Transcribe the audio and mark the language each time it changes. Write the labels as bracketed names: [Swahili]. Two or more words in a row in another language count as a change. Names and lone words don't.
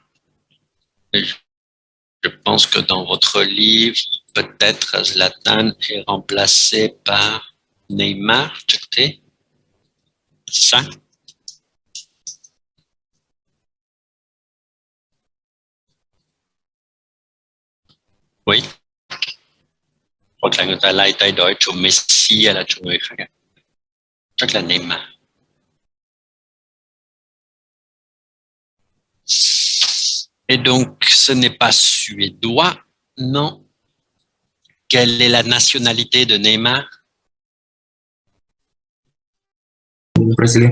[French] Je pense que dans votre livre, peut-être Zlatan est remplacé par Neymar, c'est ça? Oui. [Vietnamese] Hoặc là người ta lại thay đổi cho Messi hay là cho người khác. Chắc là Neymar. [French] Et donc, ce n'est pas suédois, non. Quelle est la nationalité de Neymar? Brésilien.